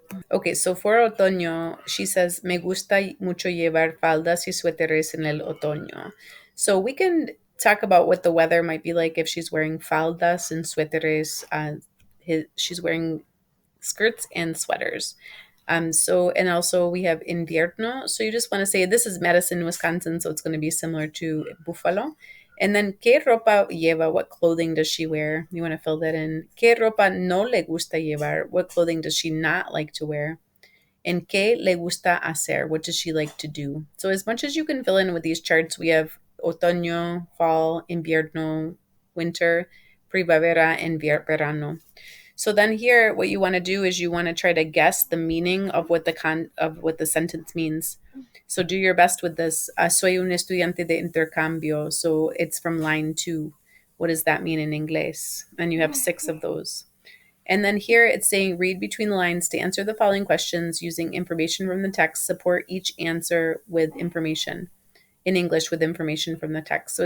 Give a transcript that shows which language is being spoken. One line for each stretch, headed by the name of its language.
English: Okay, so for otoño, she says,
Spanish: me gusta mucho llevar faldas y suéteres en el otoño.
English: So we can talk about what the weather might be like if she's wearing faldas and suéteres. She's wearing skirts and sweaters. And also we have invierno. So you just want to say, this is Madison, Wisconsin, so it's going to be similar to Buffalo. And then,
Spanish: ¿qué ropa lleva?
English: What clothing does she wear? You want to fill that in.
Spanish: ¿Qué ropa no le gusta llevar?
English: What clothing does she not like to wear? And
Spanish: ¿qué le gusta hacer?
English: What does she like to do? So as much as you can fill in with these charts, we have otoño, fall, invierno, winter, primavera, and verano. So then here, what you want to do is you want to try to guess the meaning of what the sentence means. So do your best with this.
Spanish: Soy un estudiante de intercambio.
English: So it's from line 2. What does that mean in English? And you have 6 of those. And then here it's saying read between the lines to answer the following questions using information from the text. Support each answer with information in English with information from the text.